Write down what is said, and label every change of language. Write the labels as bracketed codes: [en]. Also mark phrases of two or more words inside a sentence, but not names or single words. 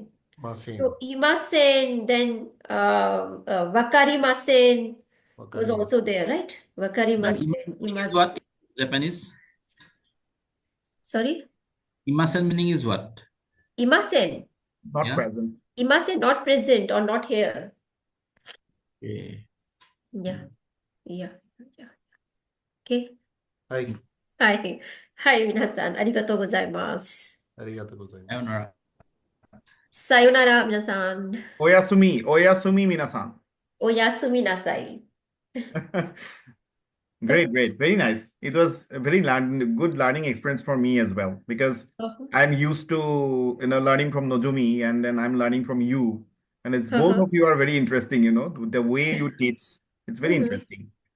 [en] So imasen, then wakarimasen was also there, right? Wakarimasen. Meaning is what? Japanese? Sorry? Imasen meaning is what? Imasen. Not Yeah. present. Imasen, not present or not here. Okay. Yeah. Okay. Hi. Hi, minasan. [ja] ありがとうございます. ありがとうございます. Sayonara. さようなら、皆さん. おやすみ皆さん. おやすみなさい. [en] Great. Very nice. It was a very good learning experience for me as well, because I'm used to, learning from Nozomi, and then I'm learning from you. And it's both of you are very interesting, the way you teach. It's very interesting.